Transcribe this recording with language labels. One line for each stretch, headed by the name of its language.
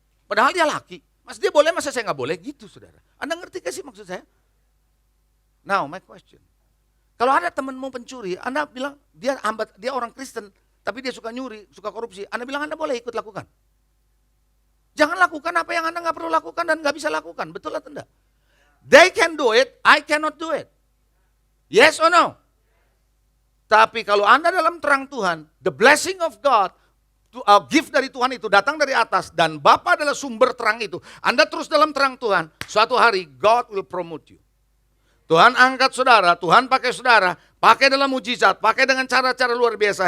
Indonesian: Padahal dia laki. Mas dia boleh, masa saya nggak boleh? Gitu saudara. Anda ngerti gak sih maksud saya?
English: Now my question.
Indonesian: Kalau ada temanmu pencuri, Anda bilang dia orang Kristen, tapi dia suka nyuri, suka korupsi. Anda bilang Anda boleh ikut lakukan. Jangan lakukan apa yang Anda nggak perlu lakukan dan nggak bisa lakukan. Betul atau enggak?
English: They can do it, I cannot do it. Yes or no?
Indonesian: Tapi kalau Anda dalam terang Tuhan,
English: the blessing of God,
Indonesian: gift dari Tuhan itu datang dari atas dan Bapa adalah sumber terang itu. Anda terus dalam terang Tuhan, suatu hari
English: God will promote you.
Indonesian: Tuhan angkat saudara, Tuhan pakai saudara, pakai dalam mujizat, pakai dengan cara-cara luar biasa.